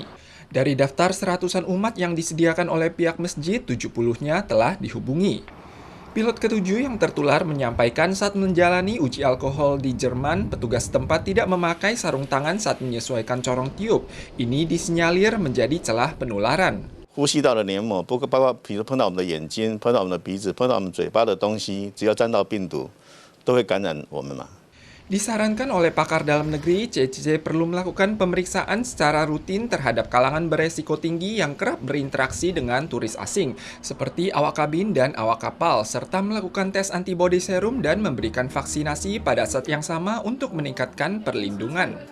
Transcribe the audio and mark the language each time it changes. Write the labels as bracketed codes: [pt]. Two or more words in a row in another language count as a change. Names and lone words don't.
[id] Dari daftar seratusan umat yang disediakan oleh pihak masjid, 70-nya telah dihubungi. Pilot ketujuh yang tertular menyampaikan saat menjalani uji alkohol di Jerman, petugas setempat tidak memakai sarung tangan saat menyesuaikan corong tiup. Ini disinyalir menjadi celah penularan. [zh] 呼吸道的黏膜，包括比如碰到我们的眼睛、碰到我们的鼻子、碰到我们嘴巴的东西，只要沾到病毒，都会感染我们嘛。 [id] Disarankan oleh pakar dalam negeri, CCC perlu melakukan pemeriksaan secara rutin terhadap kalangan beresiko tinggi yang kerap berinteraksi dengan turis asing, seperti awak kabin dan awak kapal, serta melakukan tes antibodi serum dan memberikan vaksinasi pada saat yang sama untuk meningkatkan perlindungan.